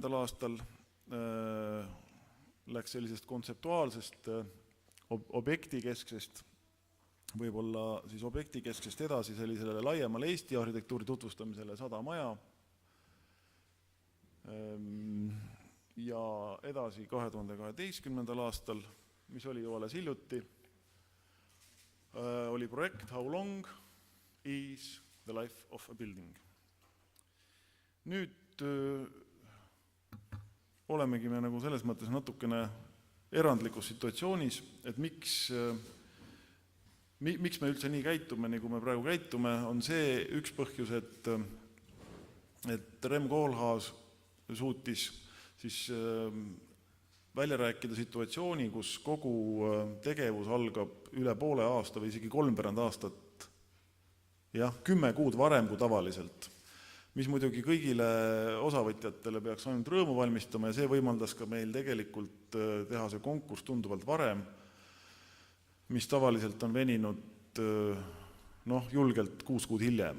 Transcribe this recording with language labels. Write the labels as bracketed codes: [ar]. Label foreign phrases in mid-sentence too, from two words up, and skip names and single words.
[et] aastal läks sellisest kontseptuaalsest objektikesksest, võib-olla siis objektikesksest edasi sellisele laiemale Eesti arhitektuuri tutvustamisele 100 maja ja edasi 2012. aastal, mis oli ju alles hiljuti, oli projekt How long is the life of a building. Nüüd olemegi me nagu selles mõttes natukene erandlikus situatsioonis, et miks me üldse nii käitume, nagu me praegu käitume, on see üks põhjus, et Rem Koolhaas suutis siis välja rääkida situatsiooni, kus kogu tegevus algab üle poole aasta või isegi 3/4 aastat, 10 kuud varem kui tavaliselt, mis muidugi kõigile osavõtjatele peaks ainult rõõmu valmistama ja see võimaldas ka meil tegelikult teha see konkurss tunduvalt varem, mis tavaliselt on veninud julgelt 6 kuud hiljem.